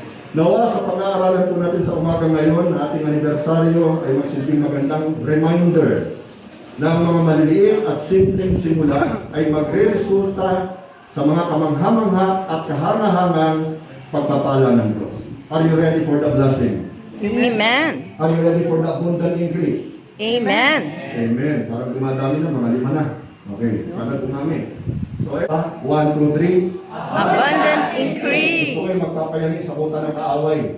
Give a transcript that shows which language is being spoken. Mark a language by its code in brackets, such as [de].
[tl] Nawa sa pag-aaralan po natin sa umaga ngayon na ating anibersaryo ay magsilbing magandang reminder na ang mga maliliit at simpleng simula ay magre-resulta sa mga kamangha-mangha at kahangahangang pagpapala ng Diyos. [en] Are you ready for the blessing? Amen. Are you ready for the abundant increase? Amen. Amen. [tl] Parang dumadami na, mga 5 na. Okay, sana dumami. So, 1, 2, 3. [en] Abundant [tl] Gusto [en] increase. [tl] kayo magpapayangin sa kuta ng kaaway.